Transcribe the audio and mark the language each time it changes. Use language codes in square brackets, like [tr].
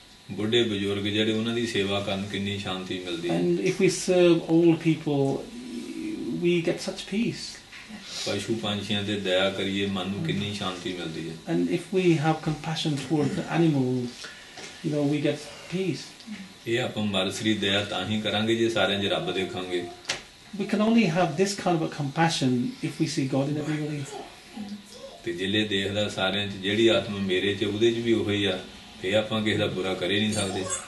[pa] ਬੁੱਢੇ ਬਜ਼ੁਰਗ ਜਿਹੜੇ ਉਹਨਾਂ ਦੀ ਸੇਵਾ ਕਰਨ ਕਿੰਨੀ ਸ਼ਾਂਤੀ ਮਿਲਦੀ ਹੈ। [en] And if we serve old people, we get such peace. [pa] ਪਸ਼ੂ ਪੰਛੀਆਂ ਤੇ ਦਇਆ ਕਰੀਏ ਮਨ ਨੂੰ ਕਿੰਨੀ ਸ਼ਾਂਤੀ ਮਿਲਦੀ ਹੈ। [en] And if we have compassion toward the animals, we get peace. [pa] ਇਹ ਆਪਾਂ ਮਰਸਰੀ ਦਇਆ ਤਾਂ ਹੀ ਕਰਾਂਗੇ ਜੇ ਸਾਰਿਆਂ 'ਚ ਰੱਬ ਦੇਖਾਂਗੇ। [en] We can only have this kind of a compassion if we see God in everybody. [pa] ਤੇ ਜਿਹੜੇ ਦੇਖਦਾ ਸਾਰਿਆਂ 'ਚ ਜਿਹੜੀ ਆਤਮਾ ਮੇਰੇ 'ਚ ਉਹਦੇ 'ਚ ਵੀ ਉਹੀ ਆ, ਇਹ ਆਪਾਂ ਕਿਸੇ ਦਾ ਬੁਰਾ ਕਰ ਹੀ ਨਹੀਂ ਸਕਦੇ।